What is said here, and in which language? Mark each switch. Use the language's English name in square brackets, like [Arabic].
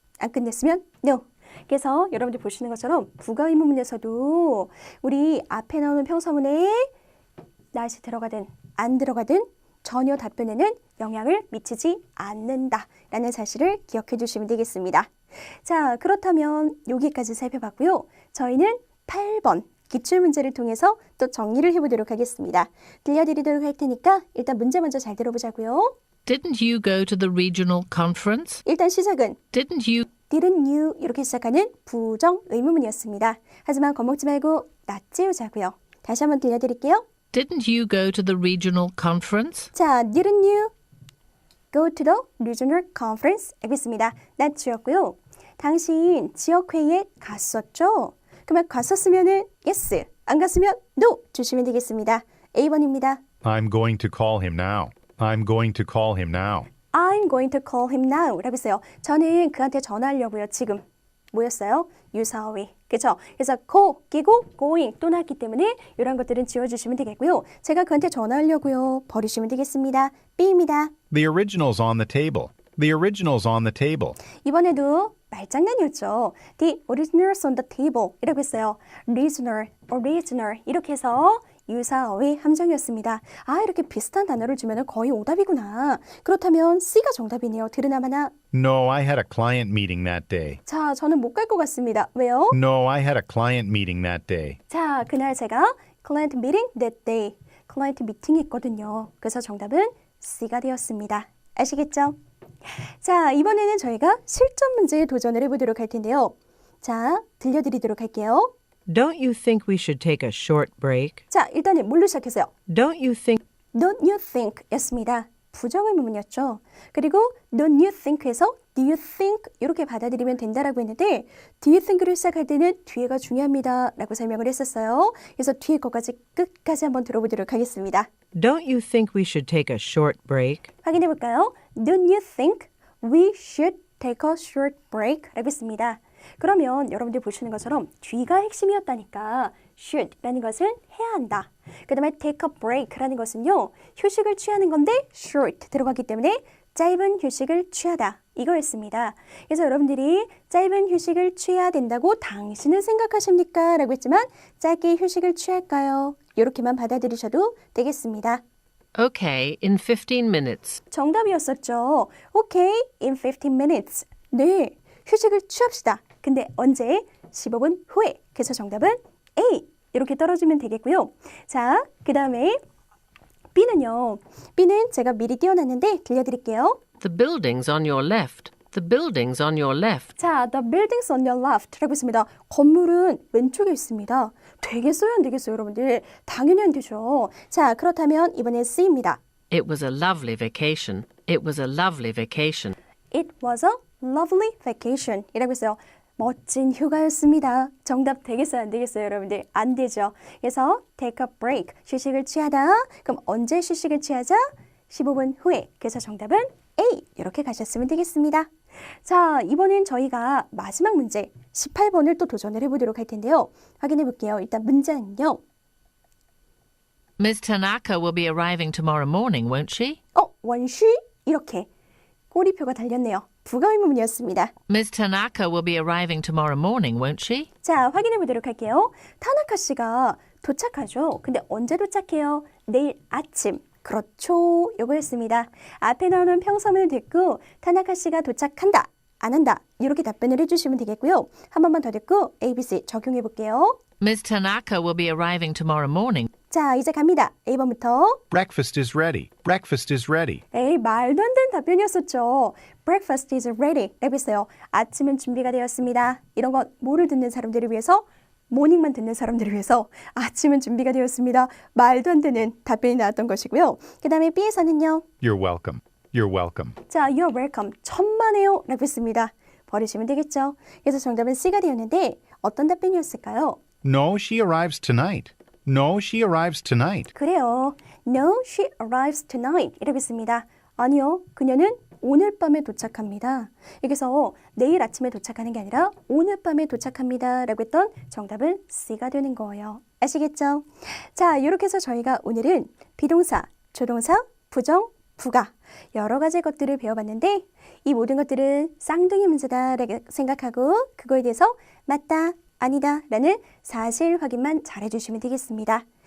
[Korean] 안 끝냈으면 no. 그래서 여러분들 보시는 것처럼 부가 의문문에서도 우리 앞에 나오는 평서문에 낫이 들어가든 안 들어가든 전혀 답변에는 영향을 미치지 않는다라는 사실을 기억해 주시면 되겠습니다. 자, 그렇다면 여기까지 살펴봤고요. 저희는 8번 기출문제를 통해서 또 정리를 해보도록 하겠습니다. 들려드리도록 할 테니까 일단 문제 먼저 잘 들어보자고요. [English] Didn't you go to the regional conference? [Korean] 일단 시작은 [English] Didn't you didn't you [Korean] 이렇게 시작하는 부정 의문문이었습니다. 하지만 겁먹지 말고 낫지우자고요. 다시 한번 들려드릴게요. [English] Didn't you go to the regional conference? 자, didn't you go to the regional conference? [Korean] 알겠습니다. 낫지웠고요. 당신 지역회의에 갔었죠? 그러면 갔었으면은 yes, 안 갔으면 no 주시면 되겠습니다. A번입니다. [English] I'm going to call him now. I'm going to call him now. I'm going to call him now [Korean] 라고 했어요. 저는 그한테 전화하려고요. 지금. 뭐였어요? 유사어휘. 그렇죠? 그래서 go, 끼고 going 또 나왔기 때문에 이런 것들은 지워주시면 되겠고요. 제가 그한테 전화하려고요. 버리시면 되겠습니다. B입니다. [English] The original's on the table. The original's on the table. [Korean] 이번에도 말장난이었죠. [English] The originals on the table [Korean] 이라고 했어요. original 이렇게 해서 유사어의 함정이었습니다. 아, 이렇게 비슷한 단어를 주면 거의 오답이구나. 그렇다면 C가 정답이네요. 들으나 마나. [English] No, I had a client meeting that day. [Korean] 자, 저는 못 갈 것 같습니다. 왜요? [English] No, I had a client meeting that day. 자, [Korean] 그날 제가 [English] client meeting that day. [Korean] 클라이언트 미팅이 있거든요. 그래서 정답은 C가 되었습니다. 아시겠죠? 자, 이번에는 저희가 실전 문제에 도전을 해보도록 할 텐데요. 자, 들려드리도록 할게요. [English] Don't you think we should take a short break? [Korean] 자, 일단은 뭘로 시작했어요? [English] Don't you think Don't you think [Korean] 였습니다. 부정의문이었죠. 그리고 [English] don't you think [Korean] 에서 [English] do you think [Korean] 이렇게 받아들이면 된다라고 했는데 do you think를 시작할 때는 뒤에가 중요합니다 라고 설명을 했었어요. 그래서 뒤에 거까지 끝까지 한번 들어보도록 하겠습니다. [English] Don't you think we should take a short break? [Korean] 확인해 볼까요? [English] Don't you think we should take a short break? [Korean] 라고 했습니다. 그러면 여러분들 보시는 것처럼 뒤가 핵심이었다니까 should라는 것은 해야 한다. 그 다음에 take a break라는 것은요. 휴식을 취하는 건데 short 들어가기 때문에 짧은 휴식을 취하다. 이거였습니다. 그래서 여러분들이 짧은 휴식을 취해야 된다고 당신은 생각하십니까? 라고 했지만 짧게 휴식을 취할까요? 이렇게만 받아들이셔도 되겠습니다. [English] Okay, in 15 minutes. [Korean] 정답이었었죠. [English] Okay, in 15 minutes. [Korean] 네, 휴식을 취합시다. 근데 언제? 15분 후에. 그래서 정답은 A. 이렇게 떨어지면 되겠고요. 자, 그 다음에 B는요. B는 제가 미리 띄워놨는데 들려드릴게요. [English] The building's on your left. The building's on your left. 자, the building's on your left [Korean] 라고 했습니다. 건물은 왼쪽에 있습니다. 되겠어요? 안 되겠어요? 여러분들? 당연히 안 되죠. 자, 그렇다면 이번엔 C입니다. [English] It was a lovely vacation. It was a lovely vacation. It was a lovely vacation [Korean] 이라고 했어요. 멋진 휴가였습니다. 정답 되겠어요? 안 되겠어요? 여러분들? 안 되죠. 그래서 take a break, 휴식을 취하다. 그럼 언제 휴식을 취하자? 15분 후에. 그래서 정답은 A. 이렇게 가셨으면 되겠습니다. 자, 이번엔 저희가 마지막 문제 18번을 또 도전을 해보도록 할 텐데요. 확인해 볼게요. 일단 문제는요. [English] Miss Tanaka will be arriving tomorrow morning, won't she? [Korean] 원시 이렇게 꼬리표가 달렸네요. 부가의문이었습니다. [English] Miss Tanaka will be arriving tomorrow morning, won't she? [Korean] 자, 확인해 보도록 할게요. 타나카 씨가 도착하죠. 근데 언제 도착해요? 내일 아침. 그렇죠. 요거였습니다. 앞에 나오는 평서문을 듣고 타나카 씨가 도착한다, 안 한다 이렇게 답변을 해주시면 되겠고요. 한 번만 더 듣고 ABC 적용해 볼게요. Miss Tanaka will be arriving tomorrow morning. 자, 이제 갑니다. A번부터. [English] Breakfast is ready. Breakfast is ready. [Korean] 에이, 말도 안 되는 답변이었었죠. [English] Breakfast is ready [Korean] 라고 했어요. 아침은 준비가 되었습니다. 이런 건 뭐를 듣는 사람들을 위해서? 모닝만 듣는 사람들을 위해서 아침은 준비가 되었습니다. 말도 안 되는 답변이 나왔던 것이고요. 그 다음에 B에서는요. [English] You're welcome. You're welcome. 자, you're welcome. [Korean] 천만에요 라고 했습니다. 버리시면 되겠죠. 그래서 정답은 C가 되었는데 어떤 답변이었을까요? [English] No, she arrives tonight. No, she arrives tonight. [Korean] 그래요. [English] No, she arrives tonight [Korean] 이라고 했습니다. 아니요, 그녀는 오늘 밤에 도착합니다. 여기서 내일 아침에 도착하는 게 아니라 오늘 밤에 도착합니다 라고 했던 정답은 C가 되는 거예요. 아시겠죠? 자, 이렇게 해서 저희가 오늘은 비동사, 조동사, 부정, 부가 여러 가지 것들을 배워봤는데 이 모든 것들은 쌍둥이 문제다라고 생각하고 그거에 대해서 맞다, 아니다 라는 사실 확인만 잘 해주시면 되겠습니다.